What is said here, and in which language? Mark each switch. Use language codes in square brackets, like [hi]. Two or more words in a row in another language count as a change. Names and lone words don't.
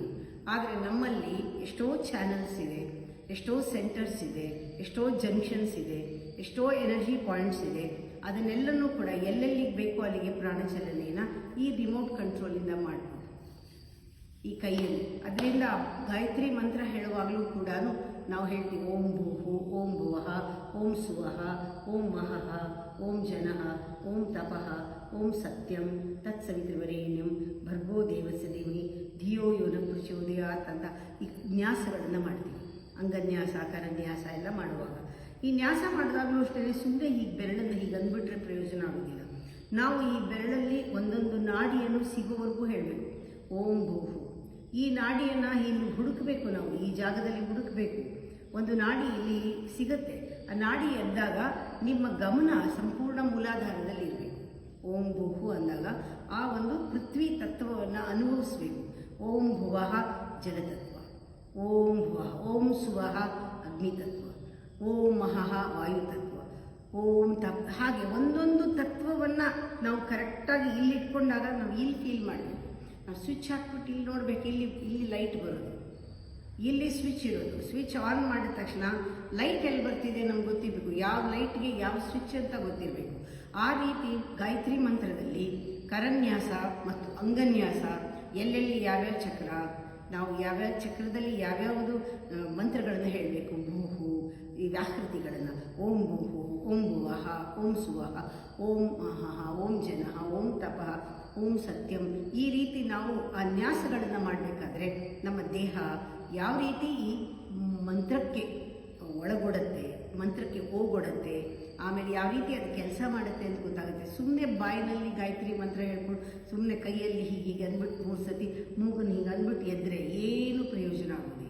[kn] ಆದರೆ ನಮ್ಮಲ್ಲಿ ಎಷ್ಟೋ ಚಾನಲ್ಸ್ ಇದೆ, ಎಷ್ಟೋ ಸೆಂಟರ್ಸ್ ಇದೆ, ಎಷ್ಟೋ ಜಂಕ್ಷನ್ಸ್ ಇದೆ, ಎಷ್ಟೋ [en] energy points [kn] ಇದೆ. ಅದನ್ನೆಲ್ಲನೂ ಕೂಡ ಎಲ್ಲೆಲ್ಲಿಗೆ ಬೇಕೋ ಅಲ್ಲಿಗೆ ಪ್ರಾಣಚಲನೆಯನ್ನು ಈ [en] remote control [kn] ಮಾಡ್ಬೋದು ಈ ಕೈಯಲ್ಲಿ. ಅದರಿಂದ ಗಾಯತ್ರಿ ಮಂತ್ರ ಹೇಳುವಾಗಲೂ ಕೂಡ ನಾವು ಹೇಳ್ತೀವಿ [sa] ಓಂ ಭೂಹು, ಓಂ ಭುವಃ, ಓಂ ಸುವಃ, ಓಂ ಮಹಃ, ಓಂ ಜನಃ, ಓಂ ತಪಃ, ಓಂ ಸತ್ಯಂ ತತ್ಸವಿತೃವರೇಣ್ಯಂ ಭರ್ಗೋ ದೇವಸ್ಯ ಧೀಮಹಿ ಧಿಯೋ ಯೋ ನ ಪ್ರಚೋದಯಾತ್ [kn] ಅಂತ ಈ ನ್ಯಾಸಗಳನ್ನು ಮಾಡ್ತೀವಿ. ಅಂಗನ್ಯಾಸ, ಕರನ್ಯಾಸ ಎಲ್ಲ ಮಾಡುವಾಗ ಈ ನ್ಯಾಸ ಮಾಡಿದಾಗಲೂ ಅಷ್ಟೇ ಸುಮ್ಮನೆ ಈ ಬೆರಳನ್ನು ಹೀಗೆ ಅಂದ್ಬಿಟ್ರೆ ಪ್ರಯೋಜನ ಆಗೋದಿಲ್ಲ. ನಾವು ಈ ಬೆರಳಲ್ಲಿ ಒಂದೊಂದು ನಾಡಿಯನ್ನು ಸಿಗುವವರೆಗೂ ಹೇಳಬೇಕು. [sa] ಓಂ ಭೂಹು, [kn] ಈ ನಾಡಿಯನ್ನು ಇಲ್ಲಿ ಹುಡುಕಬೇಕು. ನಾವು ಈ ಜಾಗದಲ್ಲಿ ಹುಡುಕಬೇಕು. ಒಂದು ನಾಡಿ ಇಲ್ಲಿ ಸಿಗುತ್ತೆ. ಆ ನಾಡಿ ಎದ್ದಾಗ ನಿಮ್ಮ ಗಮನ ಸಂಪೂರ್ಣ ಮೂಲಾಧಾರದಲ್ಲಿ ಇರಬೇಕು. [sa] ಓಂ ಭೂಹು [kn] ಅಂದಾಗ ಆ ಒಂದು ಪೃಥ್ವಿ ತತ್ವವನ್ನು ಅನುಭವಿಸಬೇಕು. [sa] ಓಂ ಭುವಃ ಜಲತತ್ವ, ಓಂ ಭುವಃ, ಓಂ ಸುವಃ ಅಗ್ನಿತತ್ವ, ಓಂ ಮಹಃ ವಾಯುತತ್ವ, ಓಂ [kn] ಹಾಗೆ ಒಂದೊಂದು ತತ್ವವನ್ನು ನಾವು ಕರೆಕ್ಟಾಗಿ ಇಲ್ಲಿ ಇಟ್ಕೊಂಡಾಗ ನಾವು ಇಲ್ಲಿ ಫೀಲ್ ಮಾಡಬೇಕು. ನಾವು ಸ್ವಿಚ್ ಹಾಕ್ಬಿಟ್ಟು ಇಲ್ಲಿ ನೋಡಬೇಕು, ಇಲ್ಲಿ ಲೈಟ್ ಬರೋದು. ಇಲ್ಲಿ ಸ್ವಿಚ್ ಇರೋದು. [en] switch on [kn] ಮಾಡಿದ ತಕ್ಷಣ ಲೈಟ್ ಎಲ್ಲಿ ಬರ್ತಿದೆ ನಮ್ಗೆ ಗೊತ್ತಿರಬೇಕು, ಯಾವ ಲೈಟ್ಗೆ ಯಾವ ಸ್ವಿಚ್ ಅಂತ ಗೊತ್ತಿರಬೇಕು. ಆ ರೀತಿ ಗಾಯತ್ರಿ ಮಂತ್ರದಲ್ಲಿ ಕರನ್ಯಾಸ ಮತ್ತು ಅಂಗನ್ಯಾಸ, ಎಲ್ಲೆಲ್ಲಿ ಯಾವ್ಯಾವ ಚಕ್ರ, ನಾವು ಯಾವ್ಯಾವ ಚಕ್ರದಲ್ಲಿ ಯಾವ್ಯಾವುದು ಮಂತ್ರಗಳನ್ನು ಹೇಳಬೇಕು, ಭೂಹು ಈ ವ್ಯಾಕೃತಿಗಳನ್ನು, [sa] ಓಂ ಭೂಹು, ಓಂ ಭುವಃ, ಓಂ ಸುವಃ, ಓಂ ಅಹಃ, ಓಂ ಜನಃ, ಓಂ ತಪಃ, ಓಂ ಸತ್ಯಂ, [kn] ಈ ರೀತಿ ನಾವು ಆ ನ್ಯಾಸಗಳನ್ನು ಮಾಡಬೇಕಾದ್ರೆ ನಮ್ಮ ದೇಹ ಯಾವ ರೀತಿ ಈ ಮಂತ್ರಕ್ಕೆ ಒಳಗೊಡುತ್ತೆ, ಮಂತ್ರಕ್ಕೆ ಹೋಗೊಡುತ್ತೆ, ಆಮೇಲೆ ಯಾವ ರೀತಿ ಅದು ಕೆಲಸ ಮಾಡುತ್ತೆ ಅಂತ ಗೊತ್ತಾಗುತ್ತೆ. ಸುಮ್ಮನೆ ಬಾಯಿನಲ್ಲಿ ಗಾಯತ್ರಿ ಮಂತ್ರ ಹೇಳ್ಕೊಂಡು ಸುಮ್ಮನೆ ಕೈಯಲ್ಲಿ ಹೀಗೆ ಅಂದ್ಬಿಟ್ಟು 3 ಸತಿ ಮೂಗನ್ನು ಹೀಗೆ ಅಂದ್ಬಿಟ್ಟು ಎದ್ದರೆ ಏನು ಪ್ರಯೋಜನ ಆಗೋದಿಲ್ಲ.